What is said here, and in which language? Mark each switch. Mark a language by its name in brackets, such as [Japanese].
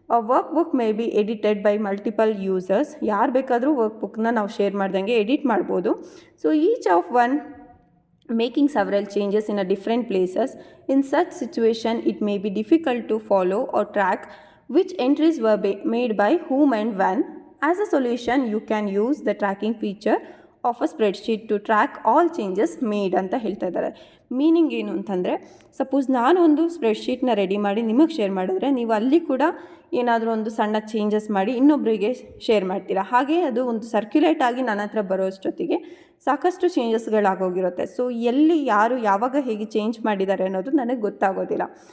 [English] Work book may be edited by multiple users. [Kannada] ಯಾರು ಬೇಕಾದರೂ work ಬುಕ್ನ ನಾವು ಶೇರ್ ಮಾಡ್ದಂಗೆ ಎಡಿಟ್ ಮಾಡ್ಬೋದು. [English] So each of one making several changes in a different places. In such situation it may be difficult to follow or track which entries were made by whom and when. As a solution, you can use the tracking feature of a spreadsheet to track all changes made [Kannada] ಅಂತ ಹೇಳ್ತಾ ಇದ್ದಾರೆ. Meaning ಏನು ಅಂತಂದರೆ, suppose ನಾನು ಒಂದು ಸ್ಪ್ರೆಡ್ಶೀಟ್ನ ready ಮಾಡಿ ನಿಮಗೆ share ಮಾಡಿದ್ರೆ ನೀವು ಅಲ್ಲಿ ಕೂಡ ಏನಾದರೂ ಒಂದು ಸಣ್ಣ ಚೇಂಜಸ್ ಮಾಡಿ ಇನ್ನೊಬ್ಬರಿಗೆ ಶೇರ್ ಮಾಡ್ತೀರಾ. ಹಾಗೆ ಅದು ಒಂದು ಸರ್ಕ್ಯುಲೇಟ್ ಆಗಿ ನನ್ನ ಹತ್ರ ಬರೋ ಅಷ್ಟೊತ್ತಿಗೆ ಸಾಕಷ್ಟು ಚೇಂಜಸ್ಗಳಾಗೋಗಿರುತ್ತೆ. ಸೊ ಎಲ್ಲಿ ಯಾರು ಯಾವಾಗ ಹೇಗೆ ಚೇಂಜ್ ಮಾಡಿದ್ದಾರೆ ಅನ್ನೋದು ನನಗೆ ಗೊತ್ತಾಗೋದಿಲ್ಲ.